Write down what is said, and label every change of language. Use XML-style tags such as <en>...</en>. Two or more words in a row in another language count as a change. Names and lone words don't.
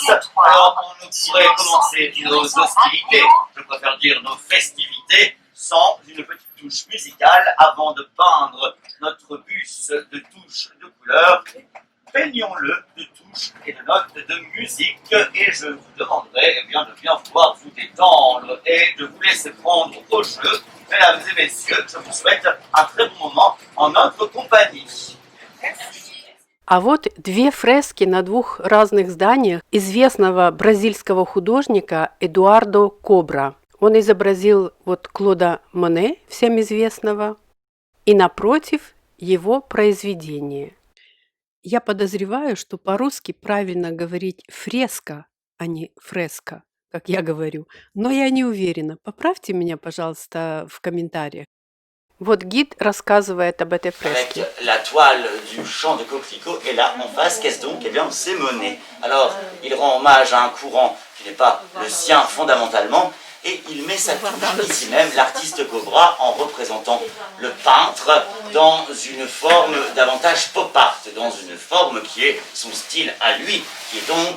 <fr>Alors on ne pourrait commencer nos hostilités, je préfère dire nos festivités, sans une petite touche musicale avant de peindre notre bus de touches de couleurs. Peignons-le de touches et de notes de musique, et je vous demanderai, eh bien, de bien vouloir vous détendre et de vous laisser prendre au jeu. Mesdames et messieurs, je vous souhaite un très bon moment en notre compagnie.</fr> <ru>А вот две фрески на двух разных зданиях известного бразильского художника Эдуардо Кобра. Он изобразил вот Клода Моне, всем известного, и напротив его произведение. Я подозреваю, что по-русски правильно говорить фреска, а не фреска, как я говорю, но я не уверена. Поправьте меня, пожалуйста, в комментариях. Вот гид рассказывает об этой фреске.</ru> <fr>Avec la toile du champ de coquelicots, et là, en face, qu'est-ce donc? Eh bien, c'est Monet. Alors, il rend hommage à un courant qui n'est pas le sien fondamentalement, et il met sa touche ici même, l'artiste Cobra, en représentant le peintre dans une forme davantage pop art, dans une forme qui est son style à lui, qui est donc...</fr>